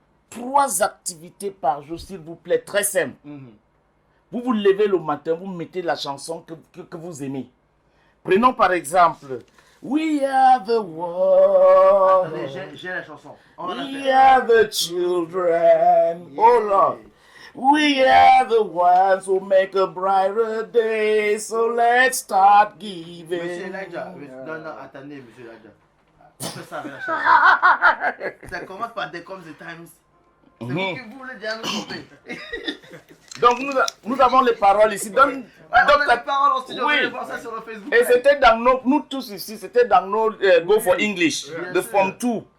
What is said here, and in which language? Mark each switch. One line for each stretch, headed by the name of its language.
French: 3 activités par jour, s'il vous plaît. Très simple. Vous vous levez le matin, vous mettez la chanson que vous aimez. Prenons par exemple We are the world. Attendez, j'ai la chanson.
English: We are the children. Yeah. Oh Lord. We are the ones who make a brighter day. So let's start giving.
French: Monsieur Elijah. Non, attendez, Monsieur Elijah. On fait ça avec la chanson. Ça commence par There Comes the Times. C'est vous qui voulez déjà nous tromper. Donc nous avons les paroles ici. On a les paroles en studio. Oui. On voir ça sur le Facebook. Et c'était dans nous tous ici, c'était dans nos Go for English, de Form 2.